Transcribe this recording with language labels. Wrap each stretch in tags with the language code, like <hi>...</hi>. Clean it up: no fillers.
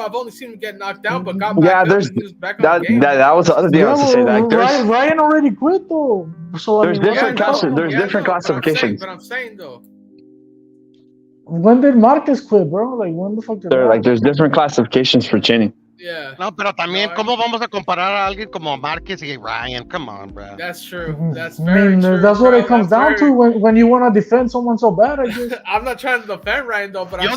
<en>I've only seen him get knocked out, but got back up and he was back on the game. That was the other thing I was to say. Like, Ryan already quit though. So there's different classifications. But I'm saying though. When did Marquez quit, bro? Like, when the fuck did there's different classifications for chinny. Yeah.</en> <es>No, pero también, ¿cómo vamos a comparar a alguien como Marquez y Ryan?</es> <en>Come on, bro. That's true. That's very true. That's what it comes down to when you want to defend someone so bad, I guess. I'm not trying to defend Ryan, though, but I'm</en>